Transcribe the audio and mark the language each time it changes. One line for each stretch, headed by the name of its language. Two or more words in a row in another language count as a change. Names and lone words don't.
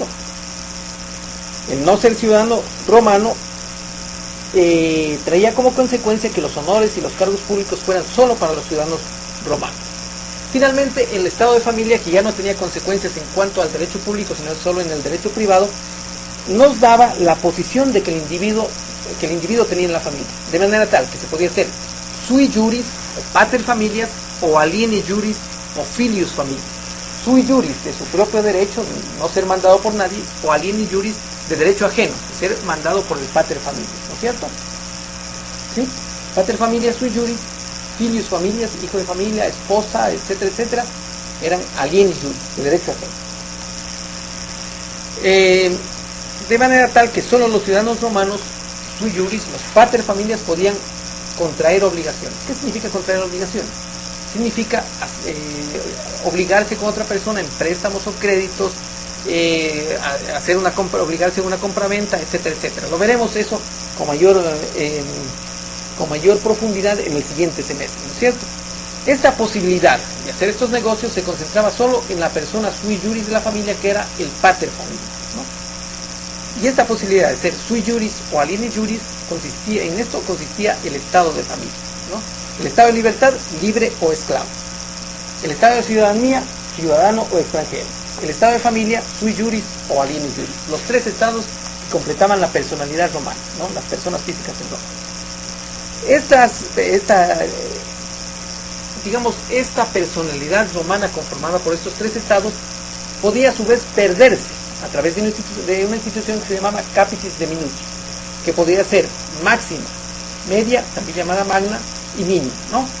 Spanish: El no ser ciudadano romano traía como consecuencia que los honores y los cargos públicos fueran solo para los ciudadanos romanos. Finalmente, el estado de familia, que ya no tenía consecuencias en cuanto al derecho público, sino solo en el derecho privado, nos daba la posición de que el individuo tenía en la familia, de manera tal que se podía ser
Latin: sui juris,
Spanish: o
Latin: pater familias,
Spanish: o
Latin: alieni juris,
Spanish: o
Latin: filius familias. Sui juris,
Spanish: de su propio derecho, no ser mandado por nadie, o
Latin: alieni juris,
Spanish: de derecho ajeno, de ser mandado por el
Latin: pater familias,
Spanish: ¿no es cierto? ¿Sí?
Latin: Pater familias, sui juris, filius familias,
Spanish: hijo de familia, esposa, etcétera, etcétera, eran
Latin: alieni juris,
Spanish: de derecho ajeno. De manera tal que solo los ciudadanos romanos,
Latin: sui juris,
Spanish: los
Latin: pater familias,
Spanish: podían contraer obligaciones. ¿Qué significa contraer obligaciones? Significa obligarse con otra persona en préstamos o créditos, obligarse a una compraventa, etcétera, etcétera. Lo veremos eso con mayor profundidad en el siguiente semestre, ¿no es cierto? Esta posibilidad de hacer estos negocios se concentraba solo en la persona
Latin: sui juris
Spanish: de la familia, que era el
Latin: pater familias,
Spanish: ¿no? Y esta posibilidad de ser
Latin: sui juris
Spanish: o
Latin: alieni juris
Spanish: consistía el estado de familia, ¿no? El estado de libertad, libre o esclavo. El estado de ciudadanía, ciudadano o extranjero. El estado de familia,
Latin: sui juris o alieni juris.
Spanish: Los tres estados que completaban la personalidad romana, ¿no? Las personas físicas en Roma. Esta personalidad romana conformada por estos tres estados podía a su vez perderse a través de una institución que se llamaba
Latin: capitis de minutio,
Spanish: que podía ser máxima, media, también llamada magna, y mínima, ¿no?